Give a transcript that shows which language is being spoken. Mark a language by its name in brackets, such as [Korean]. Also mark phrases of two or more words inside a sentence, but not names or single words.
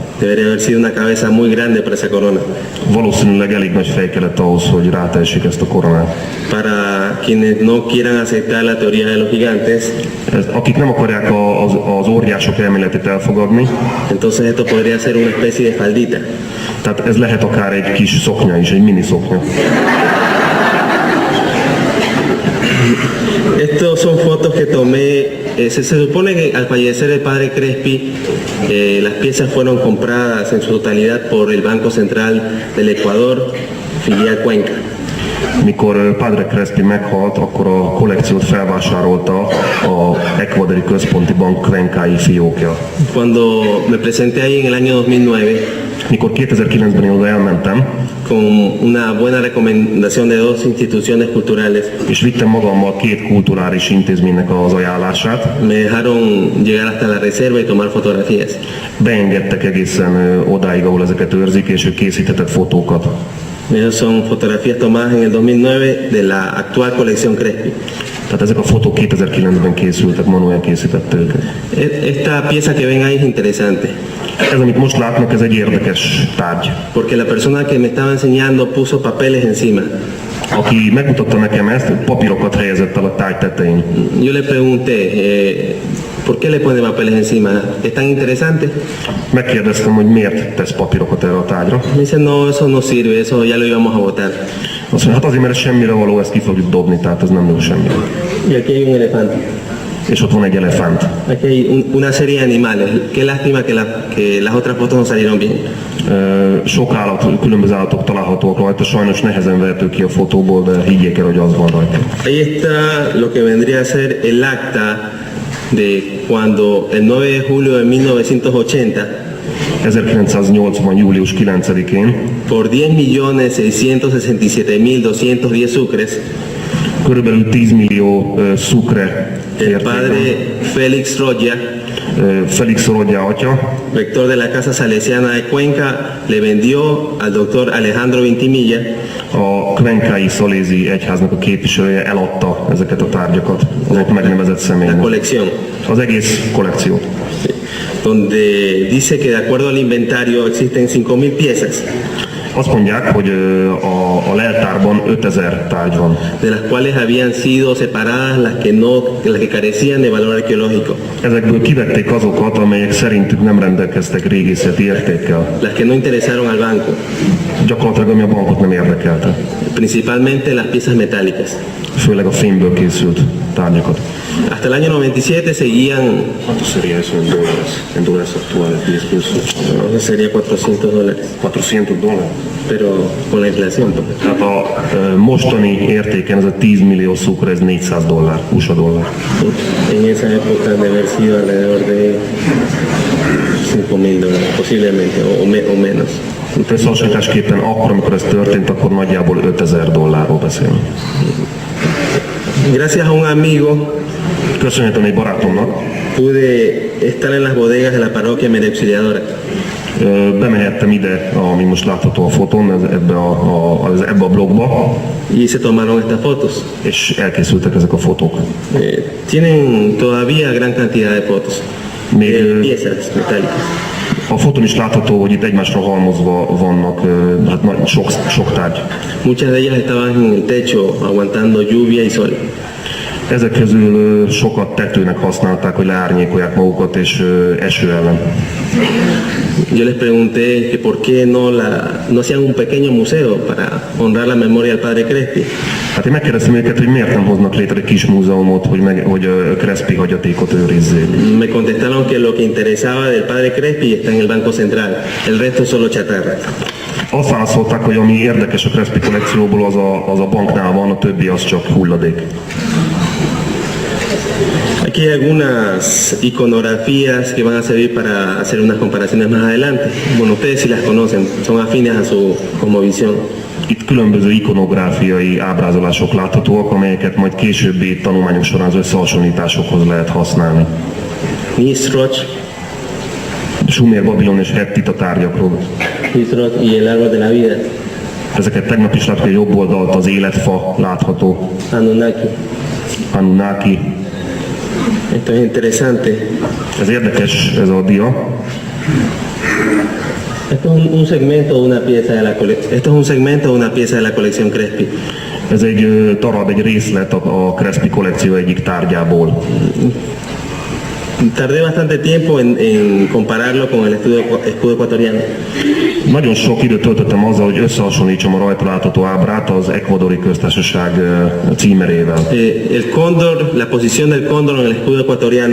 [Spanish] Debería haber sido una cabeza muy grande para esa corona. [Hungarian] Valószínűleg elég nagy fej kellett ahhoz, hogy rátehessék ezt a koronát. [Spanish] Para quienes no quieran aceptar la teoría de los gigantes, [Hungarian] Akik nem akarják az óriások elméletét elfogadni, [Spanish] entonces esto podría ser una especie de faldita. [Hungarian] tehát ez lehet akár egy kis szoknya is, egy mini szoknya. [Spanish] Estos son fotos que tomé. Se supone que al fallecer el padre Crespi, las piezas fueron compradas en su totalidad por el Banco Central del Ecuador, filial Cuenca. [Hungarian] Mikor Padre Crespi meghalt, akkor a kollekciót felvásárolta a Ecuadori Központi Bank Cuencai fiókja. [Spanish] Cuando me presenté ahí en el año 2009, [Hungarian] Mikor 2009-ben én oda elmentem, [Spanish] con una buena recomendación de dos instituciones culturales, [Hungarian] és vittem magammal 2 kulturális intézménynek az ajánlását, [Spanish] me dejaron llegar hasta la reserva y tomar fotografías. [Hungarian] beengedtek egészen odáig, ahol ezeket őrzik, és ők készítettek fotókat. [Spanish] Esas son fotografías tomadas en el 2009 de la actual colección Crespi. [Hungarian] Tehát ezek a fotók 2009-ben készültek, Manuel készítette őket. [Spanish] Esta pieza que ven ahí es interesante, [Hungarian] Ez, amit most látnak, ez egy érdekes tárgy. [Spanish] porque la persona que me estaba enseñando puso papeles encima. [Hungarian] Aki megmutatta nekem ezt, papírokat helyezett el a tárgy tetején. [Spanish] Yo le pregunté, ¿por qué le pone papeles encima? ¿Es tan interesante? [Hungarian] Megkérdeztem, hogy miért tesz papírokat erre a tárgyra. [Spanish] Me dice, no, eso no sirve, eso ya lo íbamos a botar. [Hungarian] Azt mondja, hát azért, mert ez semmire való, ezt ki fogjuk dobni, tehát ez nem jó semmire. [Spanish] Y aquí hay un elefante. [Hungarian] És ott van egy elefánt. [Spanish] Aquí hay una serie de animales. Qué lástima que las otras fotos no salieron bien. [Hungarian] Sok állat, különböző állatok találhatók rajta, sajnos nehezen vehető ki a fotóból, de higgyék el, hogy az van rajta. [Spanish] Ahí está lo que vendría a ser el acta de cuando el 9 de julio de 1980 [Hungarian] 1980. július 9-én [Spanish] por 10.667.210 sucres, [Hungarian] körülbelül 10 millió szukre [Spanish] el padre Félix Roya, [Hungarian] Felix Roya atya, [Spanish] rector de la Casa Salesiana de Cuenca, le vendió al doctor Alejandro Vintimilla [Hungarian] a Cuencai Szalézi egyháznak a képviselője eladta ezeket a tárgyakat az ott megnevezett [Spanish] la [Hungarian] személynek. [Spanish] colección, [Hungarian] Az egész kollekciót. [Spanish] donde dice que de acuerdo al inventario existen 5.000 piezas, [Hungarian] Azt mondják, hogy a leltárban 5000 tárgy van. [Spanish] de las cuales habían sido separadas las que carecían de valor arqueológico, [Hungarian] Ezekből kivették azokat, amelyek szerintük nem rendelkeztek régészeti értékkel. [Spanish] las que no interesaron al banco, [Hungarian] Gyakorlatilag ami a bankot nem érdekelte. [Spanish] principalmente las piezas metálicas. [Hungarian] Főleg a fémből készült tárgyakat. [Spanish] Hasta el año 97 seguían, ¿Cuánto sería eso en dólares actuales? 10 pesos. no sé, sería $400, [Hungarian] $400. [Spanish] pero con la inflación. Pues. [Hungarian] Tehát a mostani értéken ez a 10 millió szukra, ez $400, USA dollár. [Spanish] En esa época de haber sido alrededor de $5,000, posiblemente, o menos. [Hungarian] Összehasonlításképpen akkor, amikor ez történt, akkor nagyjából $5,000 beszélünk. [Spanish] Gracias a un amigo [Hungarian] Köszönhetem egy barátomnak, [Spanish] pude estar en las bodegas de la parroquia María Auxiliadora. [Hungarian] bemehettem ide, ami most látható a fotón, ebbe a blogba, [Spanish] Y se tomaron estas fotos. [Hungarian] és elkészültek ezek a fotók. [Spanish] Tienen todavía gran cantidad de fotos, piezas metálicas. [Hungarian] A fotón is látható, hogy itt egymásra halmozva vannak hát sok tárgy. [Spanish] Muchas de ellas estaban en el techo aguantando lluvia y sol. [Hungarian] Ezek közül sokat tetőnek használták, hogy leárnyékolják magukat és eső ellen. [Spanish] Yo les pregunté que por qué no hacían un pequeño museo para honrar la memoria del padre Crespi. [Hungarian] Hát én megkérdeztem őket, hogy miért nem hoznak létre egy kis múzeumot, hogy Crespi hagyatékot őrizzék. [Spanish] Me contestaron que lo que interesaba del padre Crespi está en el Banco Central, el resto es solo chatarra. [Hungarian] Azt válaszolták, hogy ami érdekes a Crespi kollekcióból, az a banknál van, a többi az csak hulladék. [Spanish] Aquí hay algunas iconografías que van a servir para hacer unas comparaciones más adelante. Bueno, ustedes sí las conocen, son afines a su cosmovisión. [Hungarian] Itt különböző ikonográfiai ábrázolások láthatóak, amelyeket majd későbbi tanulmányok során az összehasonlításokhoz lehet használni. Nisroch, Sumer, Babilon és Hettita tárgyakról. [Spanish] Nisroch y el árbol de la vida, [Hungarian] Ezeket tegnap is látható, hogy jobb oldalt az életfa látható. [Spanish] Anunnaki. [Hungarian] Anunnaki. [Spanish] Esto es interesante. [Hungarian] Ez érdekes, ez a dia. [Spanish] Esto es un segmento de una pieza de la Esto es un segmento de una pieza de la colección Crespi. [Hungarian] Ez egy darab, egy részlet a Crespi kollekció egyik tárgyából. [Spanish] Tardé bastante tiempo en compararlo con el escudo ecuatoriano. [Hungarian] Nagyon sok időt töltöttem azzal, hogy összehasonlítsam a rajta látható ábrát az Ecuadori köztársaság címerével. [Spanish] El cóndor, la posición del cóndor en el escudo ecuatoriano